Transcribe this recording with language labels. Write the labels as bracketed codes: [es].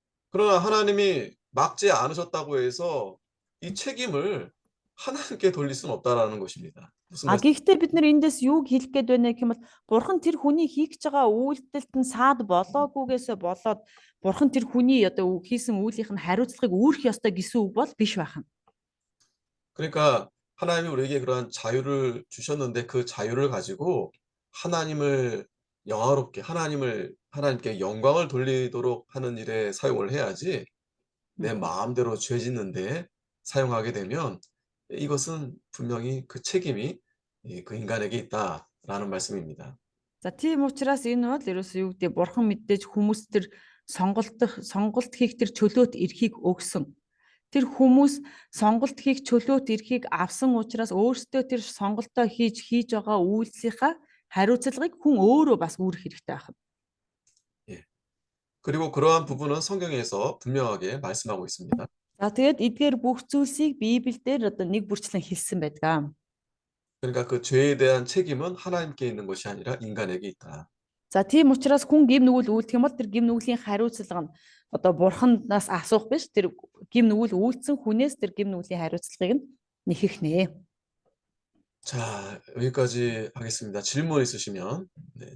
[ko] 그러나 하나님이 막지 않으셨다고 해서 이 책임을 하나님께 돌릴 수는 없다라는 것입니다. 무슨 말씀? [mn] Гэхдээ бид нар эндээс юуг хэлэх гээд байна гэх юм бол бурхан тэр хүний хийх гэж байгаа үйлдэлт нь саад болоогүйгээсээ болоод бурхан тэр хүний одоо хийсэн үйлийнх нь хариуцлагыг үүрэх ёстой гэсэн үг бол биш байна. [ko] 그러니까 하나님이 우리에게 그러한 자유를 주셨는데 그 자유를 가지고 하나님을 영화롭게 하나님께 영광을 돌리도록 하는 일에 사용을 해야지 내 마음대로 죄 짓는데 사용하게 되면 이것은 분명히 그 책임이 그 인간에게 있다라는 말씀입니다. [mn] За тийм учраас энэ бол ерөөсөө юу гэдэг бурхан мэдээж хүмүүс тэр сонголт хийх тэр чөлөөт эрхийг өгсөн. Тэр хүмүүс сонголт хийх чөлөөт эрхийг авсан учраас өөрсдөө тэр сонголтоо хийж байгаа үйлсийнхаа хариуцлагыг хүн өөрөө бас үүрэх хэрэгтэй байна. [ko] 그리고 그러한 부분은 성경에서 분명하게 말씀하고 있습니다. [mn] За тэгээд эдгээр бүх зүйлсийг Библиэлд одоо нэг бүрчлэн хэлсэн байдаг. [ko] 그러니까 그 죄에 대한 책임은 하나님께 있는 것이 아니라 인간에게 있다. [mn] За тийм учраас хүн гим нүгэл үйлдэх юм бол тэр гим нүглийн хариуцлага нь одоо бурханаас асуух биш, тэр гим нүгэл үйлдсэн хүнээс тэр гим нүглийн хариуцлагыг нь нэхэх нэ. [ko] 자, 여기까지 하겠습니다. 질문 있으시면. 네,